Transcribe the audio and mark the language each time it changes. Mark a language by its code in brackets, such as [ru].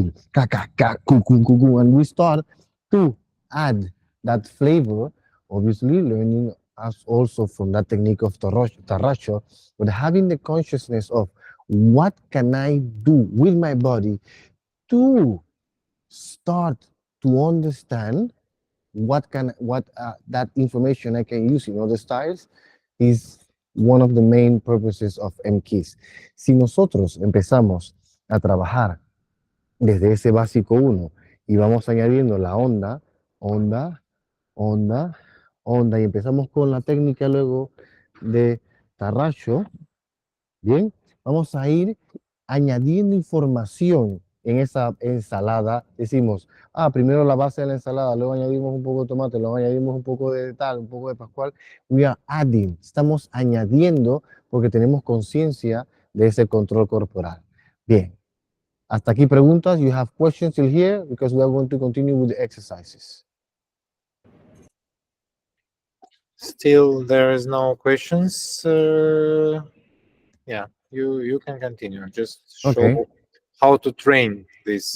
[en] Ka ka ka ku ku ku ku. And we start to add that flavor, obviously learning us also from that technique of tarracho, but having the consciousness of what can I do with my body to start to understand what that information I can use in other styles is one of the main purposes of Mkiz. [es] Si nosotros empezamos a trabajar desde ese básico uno y vamos añadiendo la onda, onda, onda, onda, y empezamos con la técnica luego de tarracho, bien, vamos a ir añadiendo información en esa ensalada. Decimos, primero la base de la ensalada, luego añadimos un poco de tomate, luego añadimos un poco de tal, un poco de pascual. [en] We are adding, [es] estamos añadiendo porque tenemos conciencia de ese control corporal. Bien, hasta aquí preguntas. [en] You have questions till here because we are going to continue with the exercises. Still, there is no questions. Yeah, you can continue. Just show Okay. how to train these